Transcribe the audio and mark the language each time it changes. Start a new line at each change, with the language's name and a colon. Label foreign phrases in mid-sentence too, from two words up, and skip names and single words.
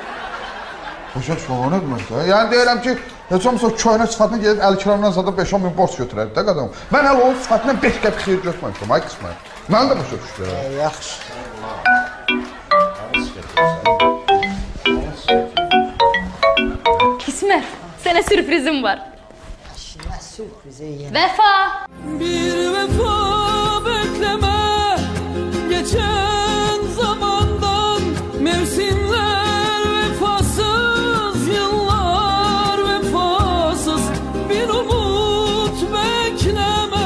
Azerbaijani: Başa düşməm, o nə deməkdir? Yəni deyirəm ki, Heç olmasa köynə sifətinə gedib 50 kilodan zada 5-10 min borc götürərdi də qadın. Mən hələ onun sifətindən 5 qəpik xeyir götürməmişəm, ay qismət. Mən də başa düşdüm. Yaxşı. Kismət, sənə sürprizim var. Nə sürprizi yenə. Vəfa.
Turkish: Bir vefa bekleme geçen zamandan mevsimler vefasız yıllar vefasız bir umut bekleme